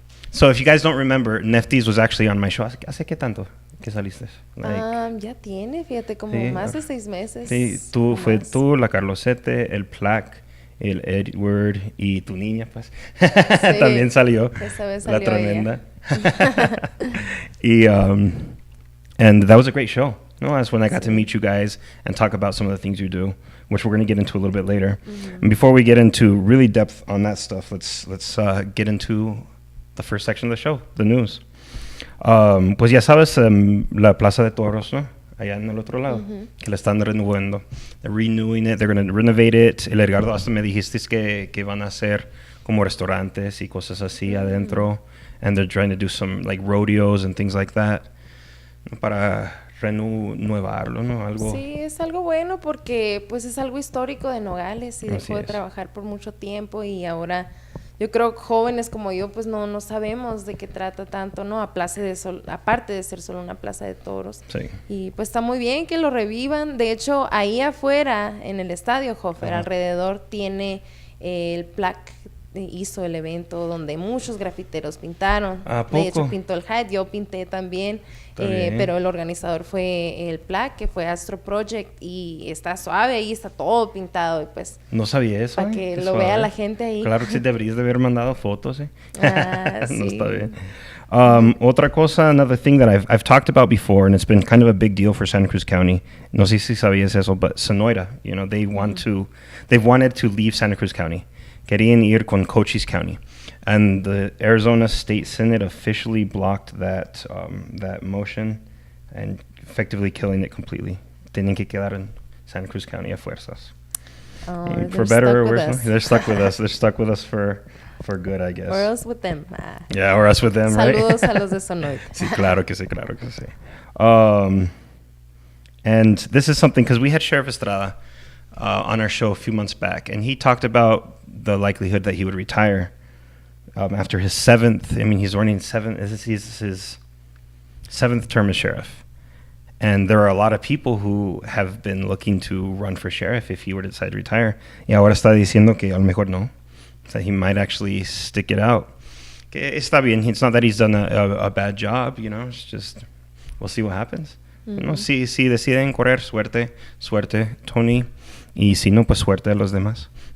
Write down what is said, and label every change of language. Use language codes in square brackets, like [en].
[en] So if you guys don't remember, Nefftys was actually on my show. [es] ¿Hace qué tanto que saliste? Ya tiene, fíjate, como sí, más de 6 meses. Sí, tú, la Carlosete, el Plaque, el Edward y tu niña, pues. Sí, también salió. Esa vez salió la tremenda. [en] And that was a great show. No, that's when I got to meet you guys and talk about some of the things you do, which we're going to get into a little bit later. And before we get into really depth on that stuff, let's get into the first section of the show, the news. [es] Pues ya sabes, la Plaza de Toros, ¿no? Allá en el otro lado, que la están renovando. [en] They're renewing it, they're going to renovate it. [es] El Edgardo, hasta me dijiste que van a hacer como restaurantes y cosas así adentro. [en] And they're trying to do some like rodeos and things like that. [es] Para renovarlo, ¿no? Algo. Sí, es algo bueno porque pues es algo histórico de Nogales y dejó de es. trabajar por mucho tiempo y ahora yo creo que jóvenes como yo pues no sabemos de qué trata tanto, ¿no? Aparte de ser solo una plaza de toros. Sí. Y pues está muy bien que lo revivan. De hecho, ahí afuera en el estadio Hofer, alrededor tiene el plaque. Hizo el evento donde muchos grafiteros pintaron. ¿A poco? De hecho, pintó el Hyde, yo pinté también, pero el organizador fue el Plaque, que fue Astro Project, y está suave, ahí está todo pintado, y pues... No sabía eso. Para que Qué lo suave. vea la gente ahí. Claro que sí, deberías de haber mandado fotos, ¿eh? Sí. No está bien. Otra cosa, [en] another thing that I've talked about before, and it's been kind of a big deal for Santa Cruz County. [es] No sé si sabías eso, [en] but Sonoita, you know, they've wanted to leave Santa Cruz County. [es] Querían ir con Cochise County. [en] And the Arizona State Senate officially blocked that motion and effectively killing it completely. [es] Tienen que quedar en Santa Cruz County a fuerzas. [en] For better or worse, they're stuck with us. They're stuck with us for good, I guess. Or else with them. Yeah, or us with them, [es] Saludos [en] right? [es] a los de Sonoita. Sí, claro que sí. [en] And this is something, because we had Sheriff Estrada on our show a few months back, and he talked about the likelihood that he would retire after his he's running his 7th term as sheriff. And there are a lot of people who have been looking to run for sheriff if he were to decide to retire. [es] Y ahora está diciendo que a lo mejor no. [en] So he might actually stick it out. [es] Que está bien. [en] It's not that he's done a bad job, you know. It's just, we'll see what happens. You know, [es] si deciden correr, suerte, Tony. Y si no, pues suerte a los demás.